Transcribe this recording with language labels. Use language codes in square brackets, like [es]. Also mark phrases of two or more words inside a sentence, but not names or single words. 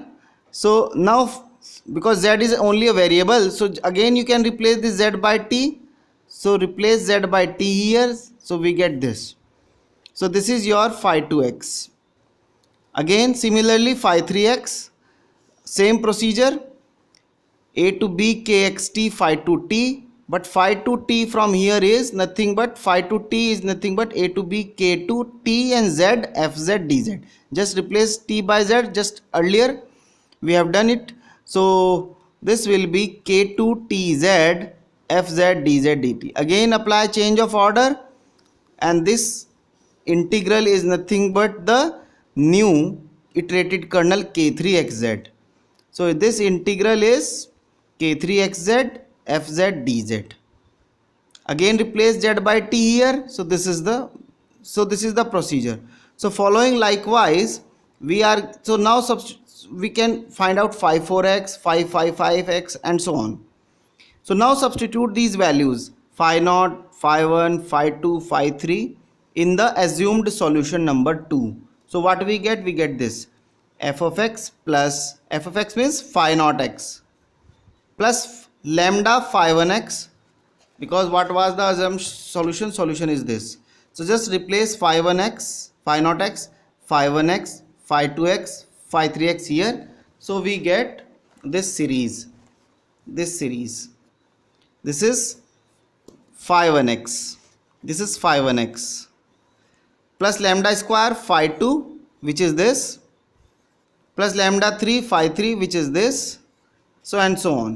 [en] So now because z is only a variable, so again you can replace this z by t, so replace z by t here, so we get this. So this is your phi 2x. Again similarly phi 3x, same procedure, a to b kxt phi 2t, but phi 2t from here is nothing but phi 2t is nothing but a to b k2t and z fz dz. Just replace t by z, just earlier we have done it. So this will be k2tz fz dz dt. Again apply change of order, and this integral is nothing but the new iterated kernel k3xz. So this integral is k3xz fz dz. Again replace z by t here, so this is the procedure. So following likewise we are, so now we can find out phi 4x, phi 5x and so on. So now substitute these values phi 0, phi 1, phi 2, phi 3 in the assumed solution number 2. So what we get? We get this f of x plus, f of x means phi 0 x, plus lambda phi 1x, because what was the assumed solution? Solution is this. So just replace phi 1x, phi 0x, phi 1x, phi 2x, phi 3x here. So we get this series. This is phi 1x, this is phi 1x, plus lambda square phi 2, which is this, plus lambda 3 phi 3, which is this, so and so on.